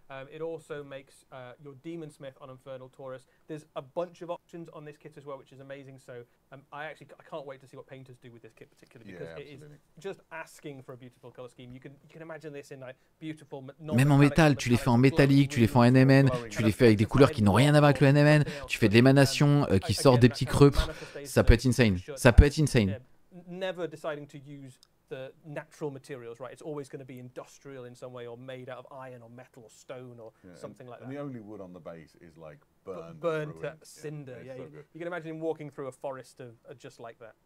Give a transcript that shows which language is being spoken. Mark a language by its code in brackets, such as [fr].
[en] It also makes your Demon Smith on Infernal Taurus. There's a bunch of options on this kit as well, which is amazing. So I can't wait to see what painters do with this kit particularly because it is just asking for a beautiful color scheme. You can imagine this in like beautiful. [fr] Même en métal, tu les fais en métallique, tu les fais en NMN, tu les fais avec des couleurs qui n'ont rien à voir avec le NMN. Tu fais de l'émanation qui sort des petits creux. Ça peut être insane. Ça peut être insane. [en] Never deciding to use the natural materials, right? It's always going to be industrial in some way or made out of iron or metal or stone or something like that. And the only wood on the base is like burnt to cinder. Yeah, you can imagine him walking through a forest of just like that.